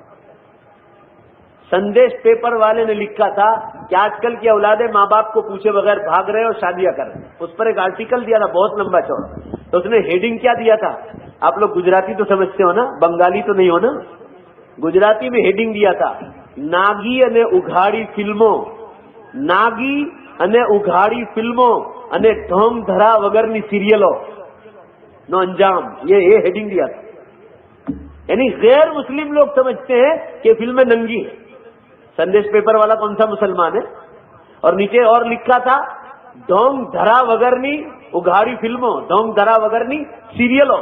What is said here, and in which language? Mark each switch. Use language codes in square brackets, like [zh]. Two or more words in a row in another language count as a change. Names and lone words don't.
[ur] سندیش پیپر والے نے لکھا تھا کہ آج کل کی اولادیں ماں باپ کو پوچھے بغیر بھاگ رہے اور شادیاں کر رہے. اس پر ایک آرٹیکل دیا تھا بہت لمبا چوڑا. تو اس نے ہیڈنگ کیا دیا تھا؟ آپ لوگ گجراتی تو سمجھتے ہو نا، بنگالی تو نہیں ہو نا. گجراتی میں ہیڈنگ دیا تھا: [gu] નાગી અને ઉઘાડી ફિલ્મો, નાગી અને ઉઘાડી ફિલ્મો અને ઢોંગ ધરા વગરની સિરિયલો નો અંજામ. [ur] یہ ہیڈنگ دیا تھا. یعنی غیر مسلم لوگ سمجھتے ہیں کہ فلمیں ننگی ہیں. سندیش پیپر والا کون سا مسلمان ہے؟ اور نیچے اور لکھا تھا: [gu] ઢોંગ ધરા વગરની ઉઘાડી ફિલ્મો, ઢોંગ ધરા વગરની સિરિયલો.